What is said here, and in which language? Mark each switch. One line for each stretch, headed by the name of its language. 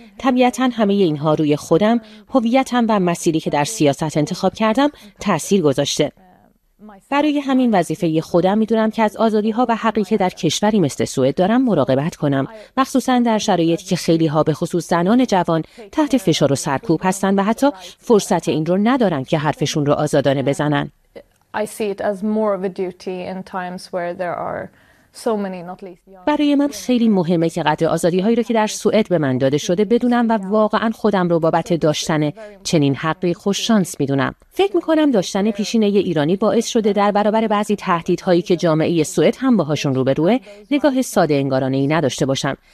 Persian: طبیعتاً همه اینها روی خودم، هویتم و مسیری که در سیاست انتخاب کردم تأثیر گذاشته. برای همین وظیفه خودم میدونم که از آزادی‌ها و حقی که در کشوری مثل سوئد دارم مراقبت کنم، مخصوصاً در شرایطی که خیلی‌ها به خصوص زنان جوان تحت فشار و سرکوب هستن و حتی فرصت این رو ندارن که حرفشون رو آزادانه بزنن.
English: I see it as more of a duty in times where there are so many, not least young.
Persian: برای من خیلی مهمه که قدر آزادی‌هایی رو که در سوئد به من داده شده بدونم و واقعاً خودم رو بابت داشتن چنین حقی خوش شانس می‌دونم. فکر می‌کنم داشتن پیشینه ایرانی باعث شده در برابر بعضی تهدیدهایی که جامعه سوئد هم باهاشون روبروئه، نگاه ساده انگارانه‌ای نداشته باشم.